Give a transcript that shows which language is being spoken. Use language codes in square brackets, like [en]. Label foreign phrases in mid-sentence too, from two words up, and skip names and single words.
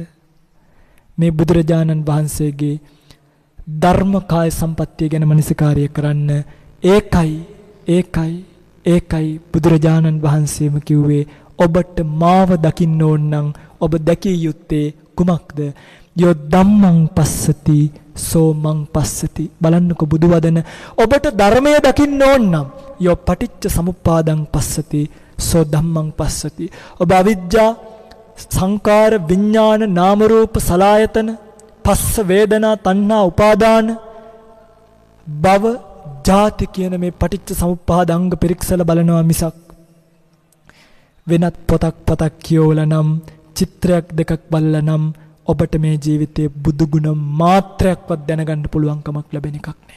[si] මේ බුදුරජාණන් වහන්සේගේ ධර්ම කාය සම්පත්තිය ගැන මනසිකාරය කරන්න. ඒකයි බුදුරජාණන් වහන්සේම කිව්වේ ඔබට මාව දකින්න ඕන නම් ඔබ දැකිය යුත්තේ කුමක්ද? [pi] යෝ ධම්මං පස්සති සෝ මං පස්සති. [si] බලන්නකො බුදු වදන. ඔබට ධර්මය දකින්න ඕන නම් [pi] යෝ පටිච්ච සමුප්පාදං පස්සති සෝ ධම්මං පස්සති. [si] ඔබ [pi] අවිජ්ජා සංකාර විඥාන නාම රූප සලආයතන පස්ස වේදනා තණ්හා උපාදාන භව ජාති [si] කියන මේ පටිච්ච සමුප්පාද අංග පිරික්සලා බලනවා මිසක් වෙනත් පොතක් කියවලා නම් චිත්‍රයක් දෙකක් බලලා නම් ඔබට මේ ජීවිතයේ බුදු ගුණ මාත්‍රයක්වත් දැනගන්න පුළුවන් කමක් ලැබෙන එකක් නෑ.